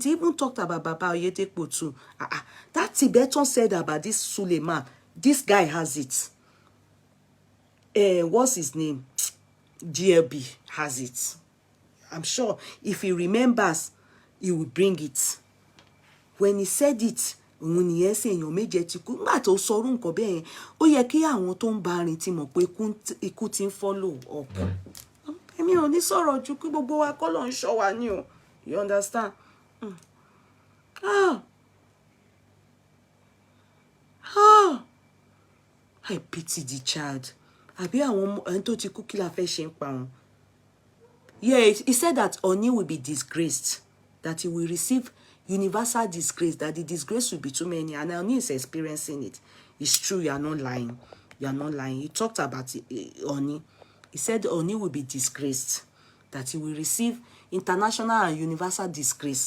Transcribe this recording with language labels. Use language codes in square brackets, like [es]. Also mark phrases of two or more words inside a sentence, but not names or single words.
[en] He even talked about Baba Oyedepo too. That Tibetan said about this Suleiman. This guy has it. What's his name? GLB has it. I'm sure if he remembers, he will bring it. When he said it, when he said [yo] èèyàn méje ti kú, nígbà tó sọrú nǹkan bẹ́ẹ̀ yẹn, ó yẹ kí àwọn tó ń bá rìn ti mọ̀ pé ikú ti ń [en] follow up. [yo] Èmi ò ní sọ̀rọ̀ ju kí gbogbo wa kọ́ ló ń ṣọ́ wa ní o. [en] You understand? I pity the child. [yo] Àbí àwọn ẹni tó ti kú kí la fẹ́ ṣe ń pa wọn. [en] Yeah, he said that Oni will be disgraced, that he will receive universal disgrace, that the disgrace will be too many, and Oni is experiencing it. It's true, you are not lying. You are not lying. He talked about Oni. He said Oni will be disgraced, that he will receive international and universal disgrace.